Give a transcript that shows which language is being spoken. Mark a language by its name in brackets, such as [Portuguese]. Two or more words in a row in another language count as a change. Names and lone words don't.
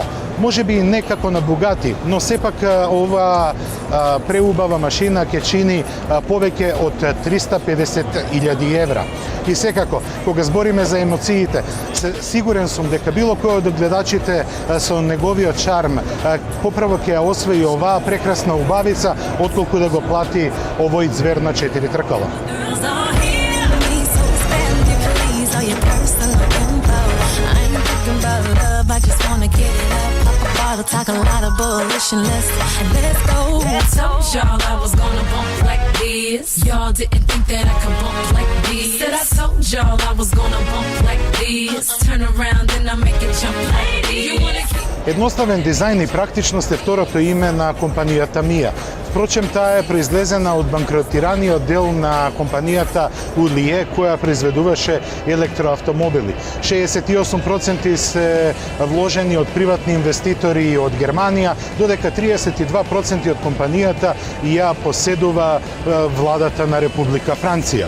[Macedonian] Може би не како на Бугати, но сепак ова преубава машина ќе чини повеќе од 350.000 евра. И секако, кога збориме за емоциите, сигурен сум дека било кој од гледачите со неговиот шарм поправо ќе ја освои оваа прекрасна убавица, отколку да го плати овој звер на 4 тркала. [English] Talk a lot of bullshit, let's go. I told y'all I was gonna bump like this. Y'all didn't think that I could bump like this. Said I told y'all I was gonna bump like this. Turn around and I make it jump like this. You wanna keep... [Macedonian] Едноставен дизајн и практичност е второто име на компанијата Мија. Впрочем, таа е произлезена од банкротираниот дел на компанијата Улие, која произведуваше електроавтомобили. 68% се вложени од приватни инвеститори од Германија, додека 32% од компанијата ја поседува владата на Република Франција.